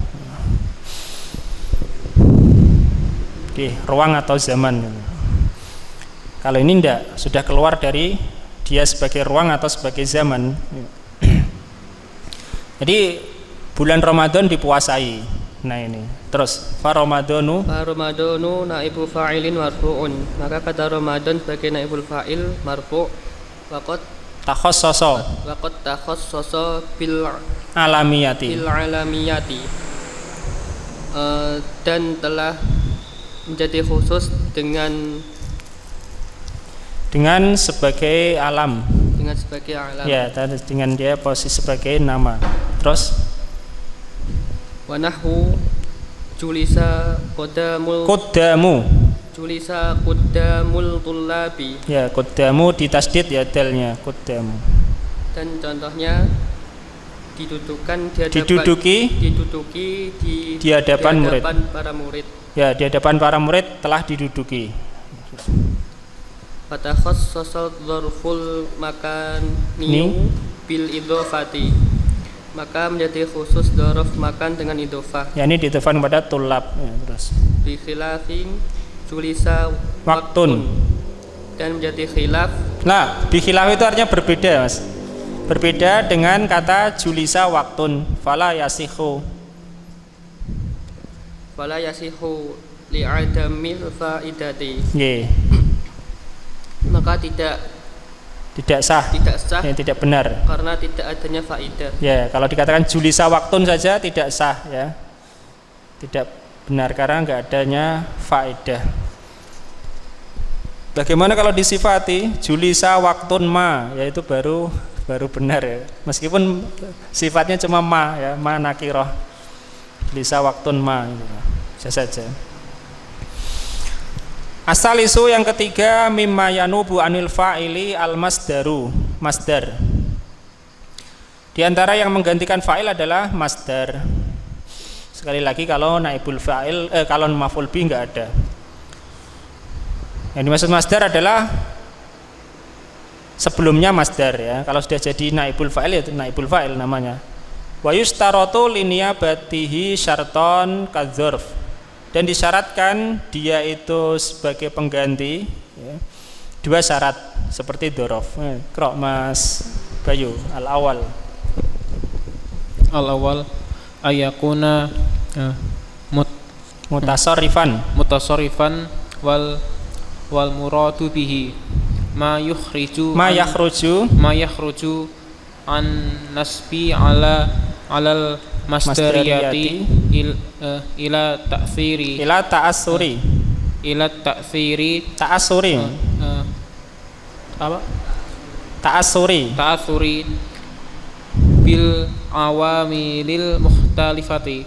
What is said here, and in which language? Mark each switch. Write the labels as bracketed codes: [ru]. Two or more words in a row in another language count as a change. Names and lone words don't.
[id] Ruang atau zaman. Kalau ini enggak, sudah keluar dari dia sebagai ruang atau sebagai zaman. Jadi bulan Ramadan dipuasai. Nah ini. [ar] Terus فرمضان نائب فاعل مرفوع. [id] Maka kata Ramadan sebagai [ar] نائب الفاعل مرفوع'. وقد تخصص بالعلمية. [id] Dan telah menjadi khusus dengan sebagai alam. Ya, dengan dia posisi sebagai nama. Terus [ar] ونحو جلس قدام الطلاب. [id] Ya, quddamu ditasdid ya dalnya, quddamu. Dan contohnya diduduki di hadapan para murid. Ya, di hadapan para murid telah diduduki. [ar] فتخصص ظرف المكان بالإضافة. [id] Maka menjadi khusus [ar] ظرف مكان [id] dengan idhofah. Ya, ini diidhofahkan kepada tulab ya, terus. [ar] بخلاف جلس وقت. [id] Dan menjadi khilaf. Nah, [ar] بخلاف [id] itu artinya berbeda, Mas. Berbeda dengan kata [ar] جلس وقت. فلا يصح لعدم الفائدة. [id] Nggih. Maka tidak sah, ya, tidak benar karena tidak adanya faidah. Ya, kalau dikatakan [ar] جلس وقت [id] saja tidak sah ya. Tidak benar karena enggak adanya faedah. Bagaimana kalau disifati [ar] جلس وقت ما, [id] yaitu baru benar ya. Meskipun sifatnya cuma ma ya, ma nakirah. [ar] جلس وقت ما [id] gitu. Bisa saja. Asal isu yang ketiga [ar] مما ينوب عن الفاعل المصدر، مصدر. [id] Di antara yang menggantikan fa'il adalah masdar. Sekali lagi kalau [ar] نائب الفاعل [id] kalau [ar] مفعول به [id] enggak ada. Yang dimaksud masdar adalah sebelumnya masdar ya. Kalau sudah jadi [ar] نائب الفاعل [id] ya [ar] نائب الفاعل [id] namanya. [ar] ويشترط لنيابته شرطا كظرف, [id] dan disyaratkan dia itu sebagai pengganti ya, 2 syarat seperti dzaraf. [ar] اقرأ Mas Bayu الأول. الأول أن يكون متصرفا والمراد به ما يخرج عن النصب على المصدرية إلى التأثر بالعوامل المختلفة.